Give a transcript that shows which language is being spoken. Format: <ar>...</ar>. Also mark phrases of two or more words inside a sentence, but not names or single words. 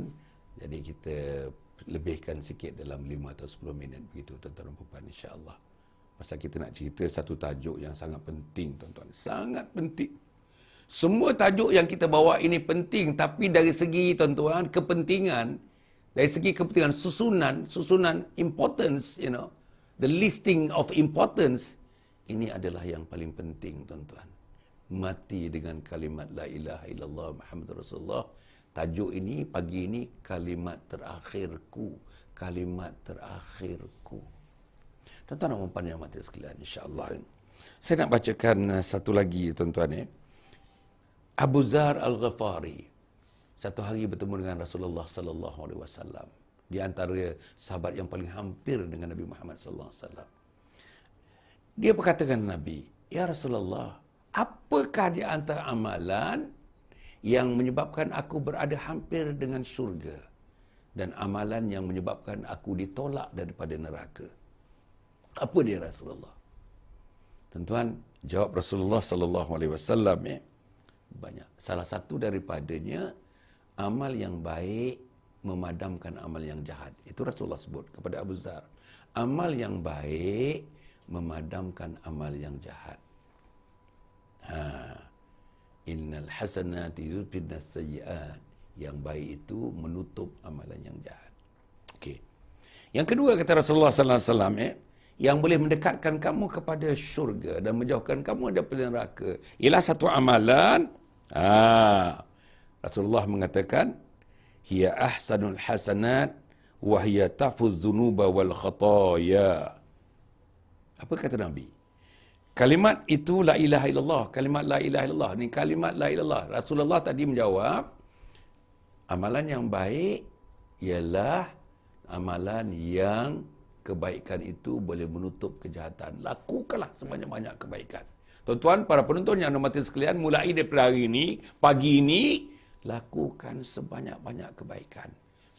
<ms>Jadi kita lebihkan sikit dalam 5 atau 10 minit begitu tuan-tuan dan puan, insyaAllah. Pasal kita nak cerita satu tajuk yang sangat penting tuan-tuan. Sangat penting. Semua tajuk yang kita bawa ini penting, tapi dari segi tuan-tuan kepentingan, dari segi kepentingan susunan</ms> <en>importance, the listing of importance,</en> <ms>ini adalah yang paling penting tuan-tuan. Mati dengan kalimat</ms> <ar>لا إله إلا الله محمد رسول الله.</ar> <ms>Tajuk ini pagi ini kalimat terakhirku, kalimat terakhirku. Tuan-tuan dan puan yang mati sekalian, insya-Allah. Saya nak bacakan satu lagi tuan-tuan. Abu Dzar Al-Ghifari satu hari bertemu dengan Rasulullah</ms> <ar>صلى الله عليه وسلم,</ar> <ms>di antara sahabat yang paling hampir dengan Nabi Muhammad</ms> <ar>صلى الله عليه وسلم.</ar> <ms>Dia berkata kepada Nabi,</ms> <ar>"يا رسول الله,</ar> <ms>apakah di antara amalan yang menyebabkan aku berada hampir dengan syurga dan amalan yang menyebabkan aku ditolak daripada neraka?" Apa dia Rasulullah? Tuan-tuan, jawab Rasulullah</ms> <ar>صلى الله عليه وسلم</ar> <ms>banyak. Salah satu daripadanya, amal yang baik memadamkan amal yang jahat. Itu Rasulullah sebut kepada Abu Dzar. Amal yang baik memadamkan amal yang jahat.</ms> <ar>إن الحسنات يذهبن السيئات.</ar> <ms>Yang baik itu menutup amalan yang jahat. Okey. Yang kedua kata Rasulullah</ms> <ar>صلى الله عليه وسلم,</ar> <ms>yang boleh mendekatkan kamu kepada syurga dan menjauhkan kamu daripada neraka ialah satu amalan. Rasulullah mengatakan,</ms> <ar>هي أحسن الحسنات وهي تفوز الذنوب والخطايا.</ar> <ms>Apa kata Nabi? Kalimat itu</ms> <ar>لا إله إلا الله,</ar> <ms>kalimat</ms> <ar>لا إله إلا الله.</ar> <ms>Ni kalimat</ms> <ar>لا إله إلا الله.</ar> <ms>Rasulullah tadi menjawab, amalan yang baik ialah amalan yang kebaikan itu boleh menutup kejahatan. Lakukanlah sebanyak-banyak kebaikan. Tuan-tuan, para penonton yang hormati sekalian, mulai daripada hari ini, pagi ini, lakukan sebanyak-banyak kebaikan.</ms>